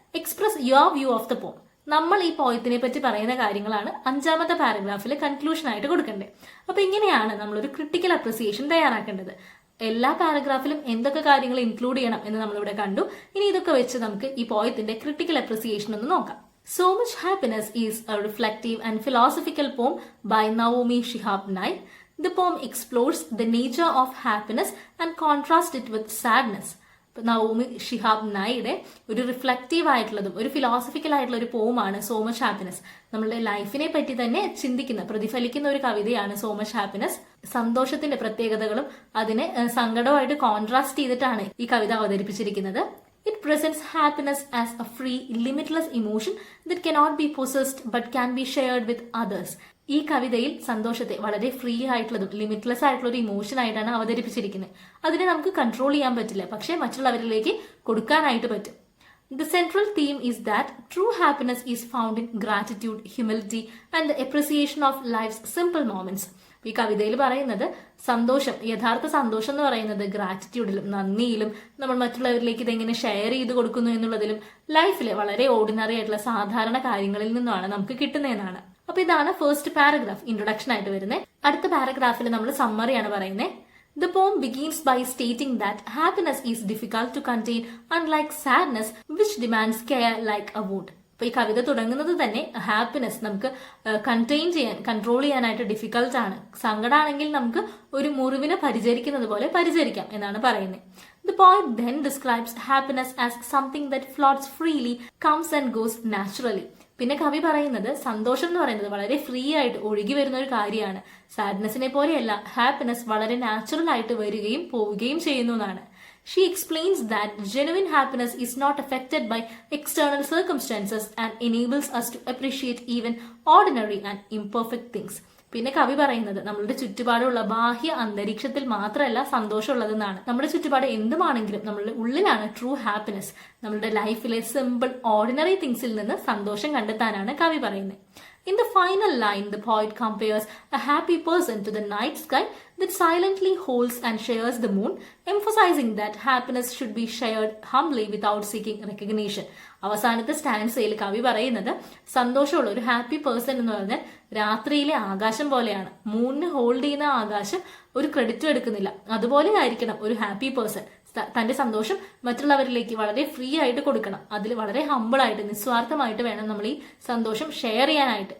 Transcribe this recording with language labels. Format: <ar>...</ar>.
<en>Express your view of the poem.</en> <ml>നമ്മൾ ഈ പോയത്തിനെ പറ്റി പറയുന്ന കാര്യങ്ങളാണ് 5ാമത്തെ പാരഗ്രാഫിൽ കൺക്ലൂഷൻ ആയിട്ട് കൊടുക്കേണ്ടത്. അപ്പൊ ഇങ്ങനെയാണ് നമ്മളൊരു ക്രിട്ടിക്കൽ അപ്രിസിയേഷൻ തയ്യാറാക്കേണ്ടത്. എല്ലാ പാരഗ്രാഫിലും എന്തൊക്കെ കാര്യങ്ങൾ ഇൻക്ലൂഡ് ചെയ്യണം എന്ന് നമ്മളിവിടെ കണ്ടു. ഇനി ഇതൊക്കെ വെച്ച് നമുക്ക് ഈ പോയത്തിന്റെ ക്രിട്ടിക്കൽ അപ്രിസിയേഷൻ ഒന്ന് നോക്കാം.</ml> <en>So Much Happiness is a reflective and philosophical poem by Naomi Shihab Nye. The poem explores the nature of happiness and contrasts it with sadness.</en> <ml>Naomi Shihab നായിയുടെ ഒരു റിഫ്ലക്റ്റീവ് ആയിട്ടുള്ളതും ഒരു ഫിലോസഫിക്കൽ ആയിട്ടുള്ള ഒരു പോമാണ് സോ മച്ച് ഹാപ്പിനെസ്. നമ്മളുടെ ലൈഫിനെ പറ്റി തന്നെ ചിന്തിക്കുന്ന പ്രതിഫലിക്കുന്ന ഒരു കവിതയാണ് സോ മച്ച് ഹാപ്പിനെസ്. സന്തോഷത്തിന്റെ പ്രത്യേകതകളും അതിനെ സങ്കടമായിട്ട് കോൺട്രാസ്റ്റ് ചെയ്തിട്ടാണ് ഈ കവിത അവതരിപ്പിച്ചിരിക്കുന്നത്.</ml> <en>It presents happiness as a free, limitless emotion that cannot be possessed but can be shared with others.</en> <ml>ഈ കവിതയിൽ സന്തോഷത്തെ വളരെ ഫ്രീ ആയിട്ടുള്ളതും ലിമിറ്റ്ലെസ് ആയിട്ടുള്ള ഒരു ഇമോഷൻ ആയിട്ടാണ് അവതരിപ്പിച്ചിരിക്കുന്നത്. അതിനെ നമുക്ക് കൺട്രോൾ ചെയ്യാൻ പറ്റില്ല, പക്ഷെ മറ്റുള്ളവരിലേക്ക് കൊടുക്കാനായിട്ട് പറ്റും.</ml> <en>The central theme is that true happiness is found in gratitude, humility and the appreciation of life's simple moments.</en> <ml>ഈ കവിതയിൽ പറയുന്നത് സന്തോഷം, യഥാർത്ഥ സന്തോഷം എന്ന് പറയുന്നത് ഗ്രാറ്റിറ്റ്യൂഡിലും നന്ദിയിലും നമ്മൾ മറ്റുള്ളവരിലേക്ക് ഇതെങ്ങനെ ഷെയർ ചെയ്ത് കൊടുക്കുന്നു എന്നുള്ളതിലും ലൈഫിലെ വളരെ ഓർഡിനറി ആയിട്ടുള്ള സാധാരണ കാര്യങ്ങളിൽ നിന്നാണ് നമുക്ക് കിട്ടുന്നതെന്നാണ്. അപ്പൊ ഇതാണ് ഫസ്റ്റ് പാരഗ്രാഫ് ഇൻട്രൊഡക്ഷൻ ആയിട്ട് വരുന്നത്. അടുത്ത പാരഗ്രാഫിൽ നമ്മൾ സമ്മറിയാണ് പറയുന്നത്.</ml> <en>The poem begins by stating that happiness is difficult to contain, unlike sadness, which demands care like a wound.</en> <ml>അപ്പൊ ഈ കവിത തുടങ്ങുന്നത് തന്നെ ഹാപ്പിനെസ് നമുക്ക് കണ്ടെയ്ൻ ചെയ്യാൻ, കൺട്രോൾ ചെയ്യാനായിട്ട് ഡിഫിക്കൽട്ട് ആണ്. സങ്കടമാണെങ്കിൽ നമുക്ക് ഒരു മുറിവിനെ പരിചരിക്കുന്നത് പോലെ പരിചരിക്കാം എന്നാണ് പറയുന്നത്.</ml> <en>The poet then describes happiness as something that floats freely, comes and goes naturally.</en> <ml>പിന്നെ കവി പറയുന്നത് സന്തോഷം എന്ന് പറയുന്നത് വളരെ ഫ്രീ ആയിട്ട് ഒഴുകി വരുന്ന ഒരു കാര്യമാണ്. സാഡ്നെസ്സിനെ പോലെയല്ല, ഹാപ്പിനെസ് വളരെ നാച്ചുറൽ ആയിട്ട് വരികയും പോവുകയും ചെയ്യുന്നു എന്നാണ്.</ml> <en>She explains that genuine happiness is not affected by external circumstances and enables us to appreciate even ordinary and imperfect things.</en> <ml>പിന്നെ കവി പറയുന്നത് നമ്മളുടെ ചുറ്റുപാടുള്ള ബാഹ്യ അന്തരീക്ഷത്തിൽ മാത്രമല്ല സന്തോഷമുള്ളതെന്നാണ്. നമ്മുടെ ചുറ്റുപാട് എന്തുമാണെങ്കിലും നമ്മളുടെ ഉള്ളിലാണ് ട്രൂ ഹാപ്പിനെസ്. നമ്മളുടെ ലൈഫിലെ സിമ്പിൾ ഓർഡിനറി തിങ്സിൽ നിന്ന് സന്തോഷം കണ്ടെത്താനാണ് കവി പറയുന്നത്.</ml> <en>In the final line, the poet compares a happy person to the night sky that silently holds and shares the moon, emphasizing that happiness should be shared humbly without seeking recognition.</en> <ml>അവസാനത്തെ സ്റ്റാൻസയിൽ കവി പറയുന്നത് സന്തോഷമുള്ള ഒരു happy person എന്ന് പറഞ്ഞാൽ രാത്രിയിലെ ആകാശം പോലെയാണ്. മൂണിന് ഹോൾഡ് ചെയ്യുന്ന ആകാശം ഒരു ക്രെഡിറ്റും എടുക്കുന്നില്ല. അതുപോലെ ആയിരിക്കണം ഒരു ഹാപ്പി പേഴ്സൺ. തന്റെ സന്തോഷം മറ്റുള്ളവരിലേക്ക് വളരെ ഫ്രീ ആയിട്ട് കൊടുക്കണം. അതിൽ വളരെ ഹമ്പിളായിട്ട് നിസ്വാർത്ഥമായിട്ട് വേണം നമ്മൾ ഈ സന്തോഷം ഷെയർ ചെയ്യാനായിട്ട്.</ml>